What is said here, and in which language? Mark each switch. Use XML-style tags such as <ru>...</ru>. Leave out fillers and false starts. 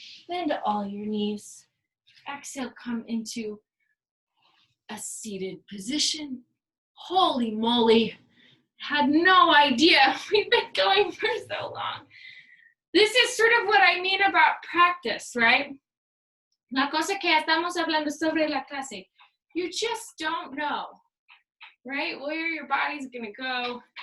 <en>Bend all your knees. Exhale, come into a seated position. Holy moly. Had no idea. We've been going for so long. This is sort of what I mean about practice, right?</en> <es>La cosa que estamos hablando sobre la clase.</es> <en>You just don't know, right? Where your body's gonna go.</en>